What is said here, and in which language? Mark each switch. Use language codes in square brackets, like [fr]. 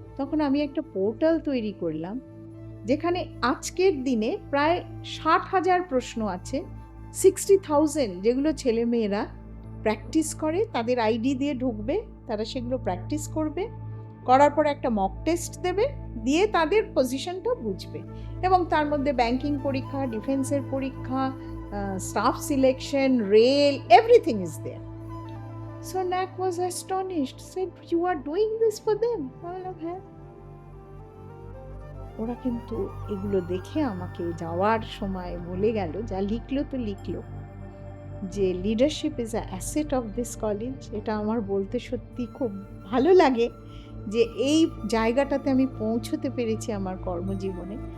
[bn] তখন আমি একটা পোর্টাল তৈরি করলাম যেখানে আজকের দিনে প্রায় 60,000 প্রশ্ন আছে, 60,000, যেগুলো ছেলেমেয়েরা প্র্যাকটিস করে, তাদের আইডি দিয়ে ঢুকবে, তারা সেগুলো প্র্যাকটিস করবে, করার পর একটা মক টেস্ট দেবে, দিয়ে তাদের পজিশনটা বুঝবে। এবং তার মধ্যে ব্যাংকিং পরীক্ষা, ডিফেন্সের পরীক্ষা, staff selection, rail, [en] Everything is there. So NAC was astonished, said, "You are doing this for them?" [bn] I বললাম, হ্যাঁ। ওরা কিন্তু এগুলো দেখে আমাকে যাওয়ার সময় বলে গেল, যা লিখলো তো লিখলো, যে [en] Leadership is a asset of this college. [bn] এটা আমার বলতে সত্যি খুব ভালো লাগে যে এই জায়গাটাতে আমি পৌঁছতে পেরেছি আমার কর্মজীবনে।